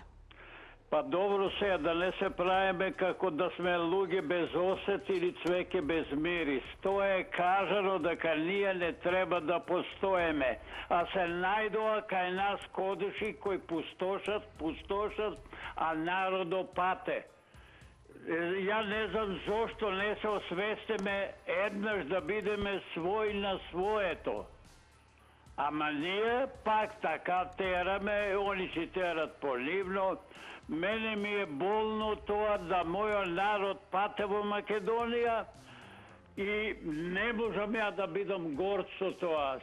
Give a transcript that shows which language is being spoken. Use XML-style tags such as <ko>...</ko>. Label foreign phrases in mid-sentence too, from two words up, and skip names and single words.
<mk>Па добро сега да не се правиме како да сме луѓе без осет или цвеќе без мирис. Тоа е кажано дека ние не треба да постоеме, а се најдоа кај нас кодуши кои пустошат, а народо пате.</mk> <sr>Ja ne znam zašto</sr> <mk>ne se osvestime еднаш да бидеме свој на своето. Ама ние пак така тераме, они си терат поливно. Мене ми е болно тоа да мојот народ пате во Македонија и не можам ја да бидам горд со тоа.</mk>